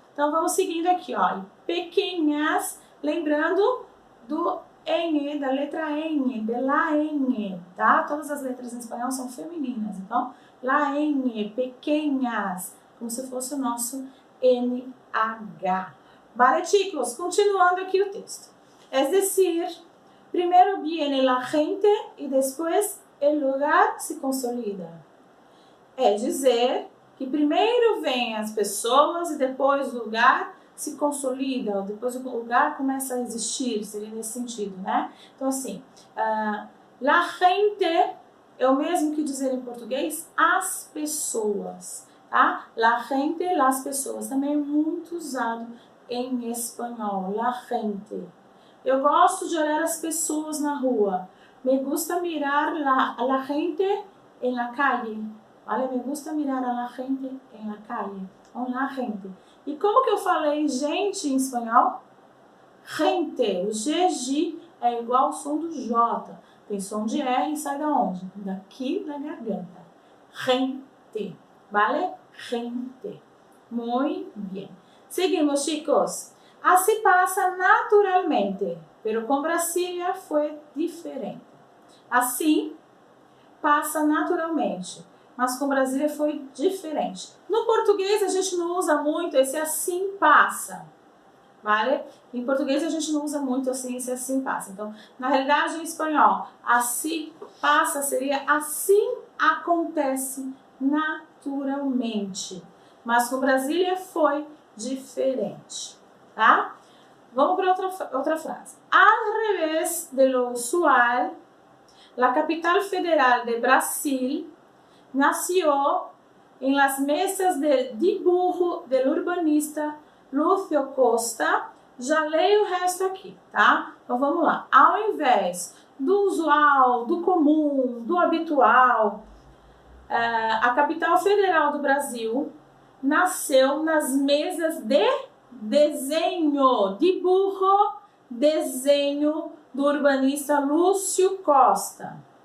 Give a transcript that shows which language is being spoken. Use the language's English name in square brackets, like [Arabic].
[Portuguese] Então vamos seguindo aqui, ó. Pequenas, lembrando do N, da letra N, [Spanish] de la N, [Portuguese] tá? Todas as letras em espanhol são femininas, então, la N, pequenas, como se fosse o nosso NH. [Spanish] Vale, chicos, [Portuguese] continuando aqui o texto. [Spanish] Es decir, primero viene la gente y después el lugar se consolida. [Portuguese] É dizer que primeiro vêm as pessoas e depois o lugar se consolida, ou depois o lugar começa a existir, seria nesse sentido, né? Então, assim, la gente é o mesmo que dizer em português as pessoas, tá? La gente, las pessoas, também é muito usado em espanhol, la gente. Eu gosto de olhar as pessoas na rua. [Spanish] Me gusta mirar a la gente en la calle. Vale? Me gusta mirar a la gente en la calle. [Portuguese] Então, la gente. E como que eu falei gente em espanhol? Gente. O GG é igual ao som do J. Tem som de R e sai da onde? Daqui da garganta. [Spanish] Gente. Vale? Gente. Muy bien. Seguimos, chicos. Así pasa naturalmente, pero con Brasília [Portuguese] foi diferente. Assim, passa naturalmente, mas com Brasília foi diferente. No português a gente não usa muito esse assim passa, vale? Em português a gente não usa muito assim, esse assim passa. Então, na realidade, em espanhol, assim passa seria assim acontece naturalmente. naturalmente. Mas com Brasília foi diferente, tá? Vamos para outra frase. [Spanish] Al revés de lo usual, la capital federal de Brasil nació en las mesas de dibujo del urbanista Lúcio Costa. [Portuguese] Já leio o resto aqui, tá? Então vamos lá. Ao invés do usual, do comum, do habitual, a capital federal do Brasil nasceu nas mesas de desenho, dibujo, desenho do urbanista Lúcio Costa.